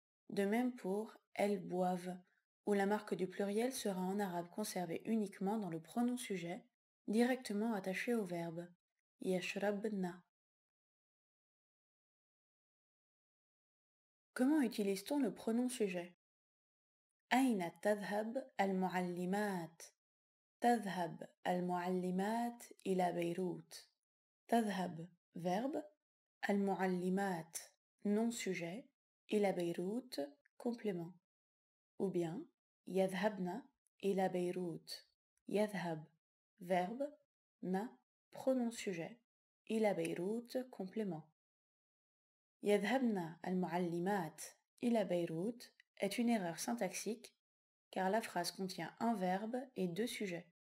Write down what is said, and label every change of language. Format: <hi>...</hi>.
<fr>De même pour elles boivent, où la marque du pluriel sera en arabe conservée uniquement dans le pronom sujet, directement attaché au verbe.</fr> <ar>Yashrabna.</ar> <fr>Comment utilise-t-on le pronom sujet?</fr> <ar>أين تذهب المعلمات؟ تذهب المعلمات إلى بيروت.</ar> <fr>تذهب verbe, المعلمات nom sujet,</fr> <ar>إلى بيروت</ar> <fr>complément. Ou bien</fr> <ar>يذهبن إلى بيروت.</ar> <fr>يذهب verbe, na pronom sujet,</fr> <ar>إلى بيروت</ar> <fr>complément.</fr> <ar>يذهبن المعلمات إلى بيروت</ar> <fr>est une erreur syntaxique car la phrase contient un verbe et deux sujets.</fr>